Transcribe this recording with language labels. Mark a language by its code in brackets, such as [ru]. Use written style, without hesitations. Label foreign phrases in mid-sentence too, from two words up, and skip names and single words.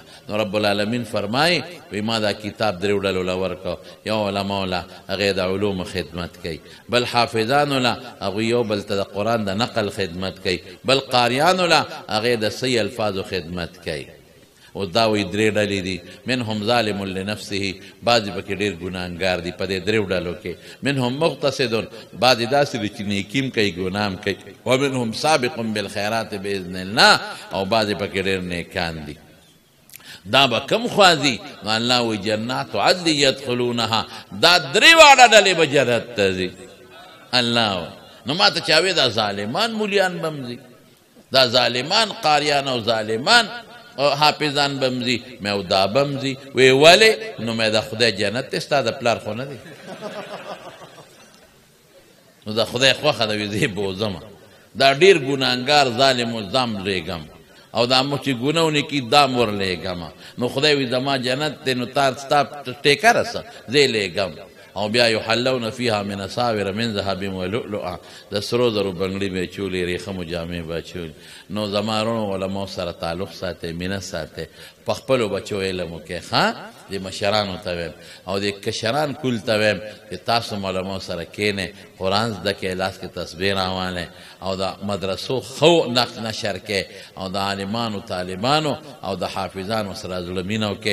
[ps] نو [ar] رب العالمین [ps] فرمایي وایي ما دا کتاب درېو ډلو له ورکړو، یو علماو له هغې د علومو خدمت کوي، بل حافظانو له هغوی یو بل ته د قرآن د نقل خدمت کوي، بل قاریانو له هغې د صحیح الفاظو خدمت کوي. اوس دا وایي درې ډلې دي، [ar] منهم ظالم لنفسه، [ps] بعضې پکې ډېر ګناهګار دي په دې درېو ډلو کې، [ar] منهم مقتصد، [ps] بعضې داسې دي چې نیکي هم کوي ګناه هم کوي، [ar] ومنهم سابق بالخیرات باذن الله، [ps] او بعضې پکې ډېر نیکان دي. دا به کم خوا ځي؟ نو الله وایي [ar] جنات عدل یدخلونها، [ps] دا درې واړه ډلې به جنت ته ځي. الله وایي نو ما ته چا وایي دا ظالمان مولیان به هم ځي، دا ظالمان قاریان او ظالمان حافظان بمزي مې او دا بمزي. وی ولې؟ نو مې د خدای جنت دی، ستا د پلار خو نه دی. نو د خدای خوښه ده وي زه یې بوځمه. دا ډېر ګناهګار ظالم و ځام لېږم او دا مو چې ګناه ونکړي دا م ورلېږمه. نو خدای وي زما جنت دی نو تا ستا ټیکه رسه زه یې لېږم. او بیا [ar] یحلون فیها من اساور من ذهب ولؤلؤا، [ps] د سرو زرو بنګړي به چولې، ریخمو جامې به چولې. نو زما وروڼو علماو سره تعلق ساتئ، مینه ساتئ، په خپلو بچو علم وکړئ. ښه د مشرانو ته ویم او د کشران کل ته ویم چې تاسو علماو سره کښېنئ، قرآن زده کړئ، لاس کې تسبیح راوالئ او د مدرسو ښه نشر کړئ او د عالمانو طالبانو او د حافظانو سره زړه مینه وکړئ.